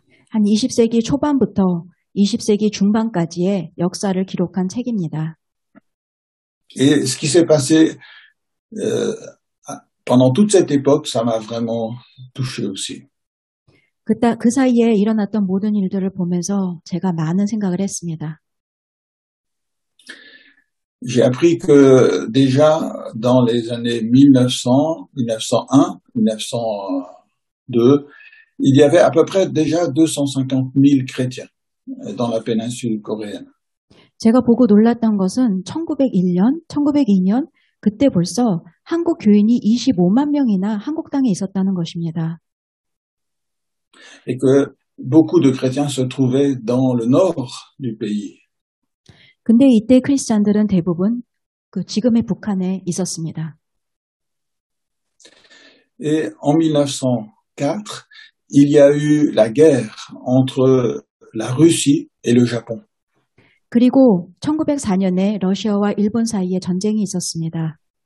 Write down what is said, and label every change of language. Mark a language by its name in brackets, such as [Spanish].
[Korean] 한 20세기 초반부터 20세기 중반까지의 역사를 기록한 책입니다. [French] Et ce qui s'est passé pendant toute cette époque, ça m'a vraiment touché aussi. [Korean] 그 사이에 일어났던 모든 일들을 보면서 제가 많은 생각을 했습니다. [French] J'ai appris que déjà dans les années 1900, 1901, 1902, il y avait à peu près déjà 250 000 chrétiens dans la péninsule coréenne. [Korean] 제가 보고 놀랐던 것은 1902년 그때 벌써 한국 교인이 25만 명이나 한국 땅에 있었다는 것입니다. [French] Et que beaucoup de chrétiens se trouvaient dans le nord du pays. [Korean] 근데 이때 크리스찬들은 대부분 그 지금의 북한에 있었습니다. [French] Et en 1904, il y a eu la guerre entre la Russie et le Japon. [Korean] 그리고 1904년에 러시아와 일본 사이에 전쟁이 있었습니다.